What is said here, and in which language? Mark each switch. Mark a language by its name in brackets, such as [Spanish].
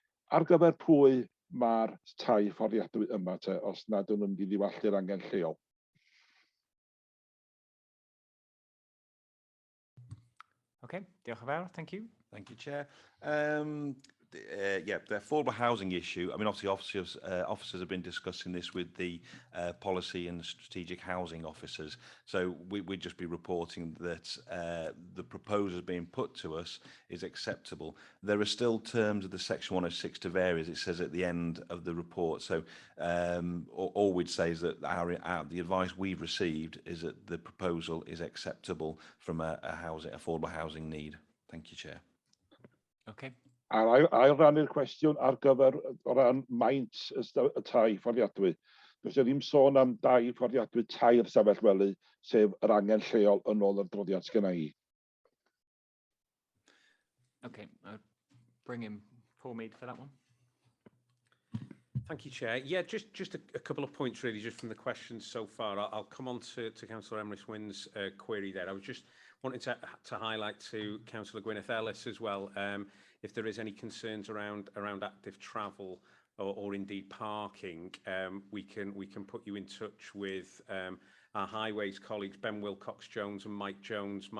[Welsh] Ar gyfer pwy mae'r tai fforddiadwy yma te, os nad ydyn nhw'n mynd i ddiwallu'r angen lleol? [English] Okay, [Welsh] diolch yn fawr, [English] thank you. Thank you, Chair. Yeah, the affordable housing issue. I mean, obviously, officers have been discussing this with the policy and strategic housing officers. So we'd just be reporting that the proposal being put to us is acceptable. There are still terms of the Section 106 to vary, as it says at the end of the report. So all we'd say is that the advice we've received is that the proposal is acceptable from a affordable housing need. Thank you, Chair. Okay. [Welsh] Ail rannu'r cwestiwn ar gyfer o ran maint y tai fforddiadwy. Does ddim sôn am 2 fforddiadwy tair ystafell wely, sef yr angen lleol yn ôl yr adroddiad sgynna i. [English] Okay, I'll bring in Paul Mead for that one. Thank you, Chair. Yeah, just a couple of points really, just from the questions so far. I'll come on to Councillor Emrys-Wynne's query there. I was just wanting to highlight to Councillor Gwyneth Ellis as well, if there is any concerns around active travel or indeed parking, we can put you in touch with our highways colleagues, Ben Wilcox-Jones and Mike Jones.